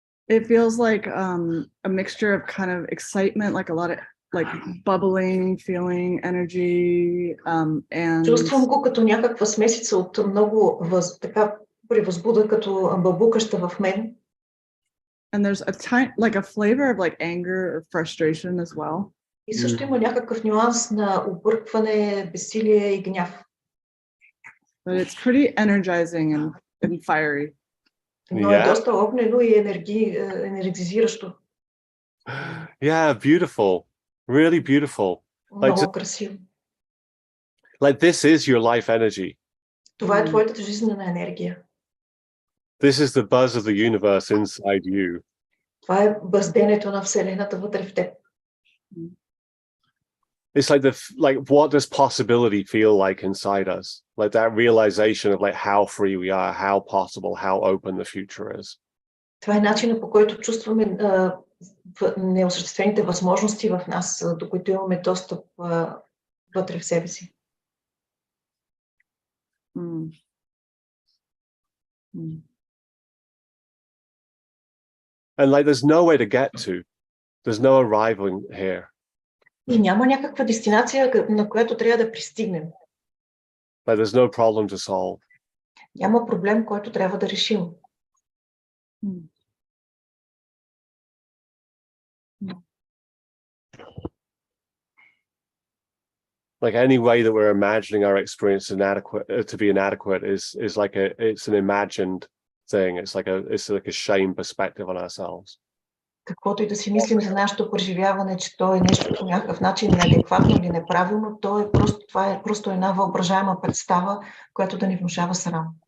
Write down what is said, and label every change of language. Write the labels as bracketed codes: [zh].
[en] It feels like a mixture of kind of excitement, like a lot of like bubbling, feeling energy, and. [bg] Чувствам го като някаква смесица от много така превъзбуда, като бълбукаща в мен. [en] And there's like a flavor of like anger or frustration as well. [bg] И също има някакъв нюанс на объркване, безсилие и гняв. [en] But it's pretty energizing and fiery. [bg] Но е доста огнено и енергизиращо. [en] Yeah, beautiful. Really beautiful. [bg] Много красиво. [en] Like this is your life energy. [bg] Това е твоята жизнена енергия. [en] This is the buzz of the universe inside you. [bg] Това е бъзденето на Вселената вътре в теб. [en] It's like what does possibility feel like inside us? Like that realization of like how free we are, how possible, how open the future is. [bg] Това е начинът, по който чувстваме неосъществените възможности в нас, до които имаме достъп вътре в себе си. [en] And like there's nowhere to get to. There's no arriving here. [bg] И няма някаква дестинация, на която трябва да пристигнем. [en] Like there's no problem to solve. [bg] Няма проблем, който трябва да решим. [en] Like any way that we're imagining our experience to be inadequate is like it's an imagined thing. It's like a shame perspective on ourselves. [bg] Каквото и да си мислим за нашето преживяване, че то е нещо по някакъв начин неадекватно или неправилно, това е просто една въображаема представа, която да ни внушава срам.